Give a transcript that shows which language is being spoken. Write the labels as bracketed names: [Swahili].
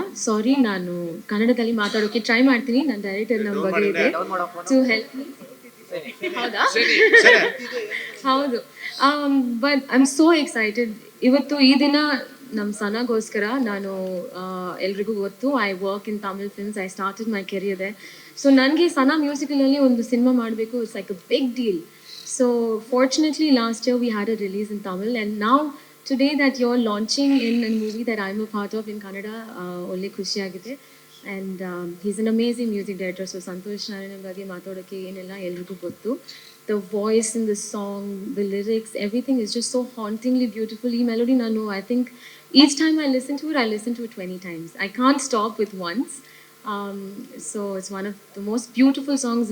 [Kannada] ಸಾರಿ, ನಾನು ಕನ್ನಡದಲ್ಲಿ ಮಾತಾಡೋಕೆ ಟ್ರೈ ಮಾಡ್ತೀನಿ. ನನ್ನ ಡೈರೆಕ್ಟರ್ ನಮ್ಮ ಬಗ್ಗೆ ಇದೆ ಟು ಹೆಲ್ಪ್ ಮೀ. ಹೌದಾ? ಹೌದು. [English] But I am so excited. [Kannada] ಇವತ್ತು ಈ ದಿನ ನಮ್ಮ ಸನಾಗೋಸ್ಕರ ನಾನು ಎಲ್ರಿಗೂ ಗೊತ್ತು, [English] I work in Tamil films, I started my career there. [Kannada] So ನನಗೆ ಸನಾ ಮ್ಯೂಸಿಕಲಲ್ಲಿ ಒಂದು ಸಿನಿಮಾ ಮಾಡಬೇಕು, [English] It's like a big deal. So fortunately last year we had a release in Tamil, and now today that you're launching in a movie that I'm a part of in Kannada, only [Kannada] khushi agide. [English] And he's an amazing music director. [Kannada] So Santosh Narayan ಬಗ್ಗೆ ಮಾತಾಡೋಕ್ಕೆ ಏನೆಲ್ಲ ಎಲ್ರಿಗೂ ಗೊತ್ತು. [English] The voice in the song, the lyrics, everything is just so hauntingly beautiful. ಈ melody ನಾನು, I think each time I listen to it, I listen to it 20 times. I can't stop with once. So it's one of the most beautiful songs.